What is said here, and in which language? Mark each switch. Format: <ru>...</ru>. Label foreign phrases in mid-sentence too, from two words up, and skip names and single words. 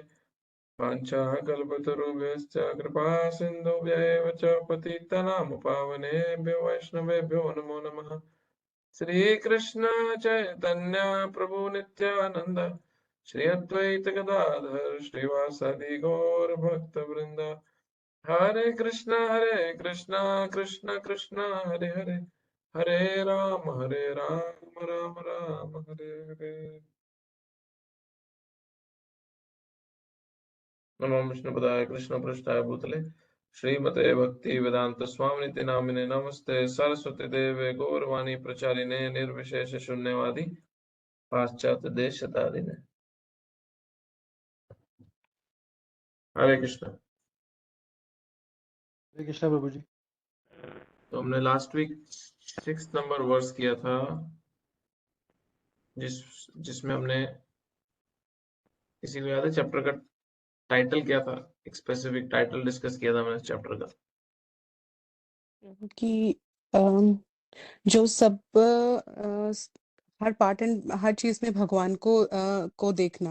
<sa>वाञ्छाकल्पतरुभ्यश्च कृपा सिन्धुभ्यैव च पतितनां पावनेभ्यो वैष्णवेभ्यो नमो नमः। श्रीकृष्ण चैतन्य प्रभु नित्यानंद श्री अद्वैत गदाधर श्रीवासादि गौर भक्त वृंद। हरे कृष्णा कृष्ण कृष्ण हरे हरे, हरे राम राम राम हरे हरे। नमो विष्णुपदाय कृष्णपृष्ठाय भूतले श्रीमते भक्ति वेदांत स्वामिनिति नामिने नमस्ते सरस्वती देवे गौरवाणी प्रचारिणे निर्विशेष शून्यवादी पाश्चात्य देशतारिणे। हरे कृष्ण।</sa> <hi>हरे कृष्णा प्रभु जी। तो हमने</hi> <en>last week 6 number verse</en> <hi>किया था, जिसमें हमने, किसी को याद है चैप्टर का टाइटल क्या था? एक</hi> <en>specific title discuss</en> <hi>किया था मैंने चैप्टर का कि जो सब हर</hi> <en>part and</en> <hi>हर चीज में भगवान को देखना</hi>